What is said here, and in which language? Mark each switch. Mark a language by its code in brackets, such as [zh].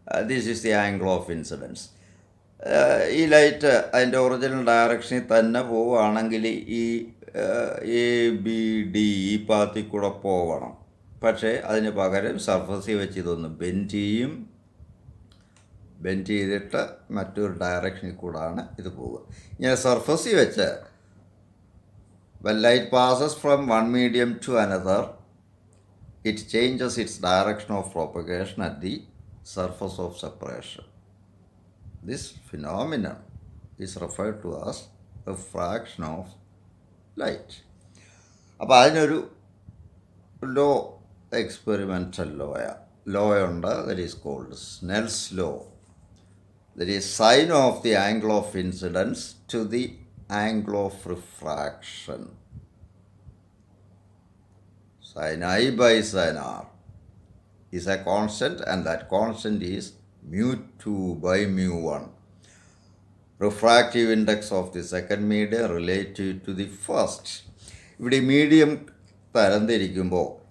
[en] This is the angle of incidence. [ml] ഈ light അതിൻ്റെ original ഡയറക്ഷനിൽ തന്നെ പോവുകയാണെങ്കിൽ ഈ ABD ഈ പാത്തിൽ കൂടെ പോകണം. പക്ഷേ അതിന് പകരം സർഫസിൽ വെച്ച് ഇതൊന്ന് ബെൻഡ് ചെയ്തിട്ട് മറ്റൊരു ഡയറക്ഷനിൽ കൂടാണ് ഇത് പോവുക. ഇങ്ങനെ സർഫസിൽ വെച്ച് [en] when light passes from one medium to another, it changes its direction of propagation at the surface of separation. This phenomenon is referred to as refraction of light. [ml] അപ്പോൾ അതിനൊരു ലോ, എക്സ്പെരിമെൻ്റൽ ലോ ഉണ്ട്. [en] That is called Snell's law. That is sine of the angle of incidence to the angle of refraction. Sin I by sin R is a constant, and that constant is μ2 by μ1. Refractive index of the second medium relative to the first. [ml] ഇവിടെ medium തരംതിരിക്കുമ്പോൾ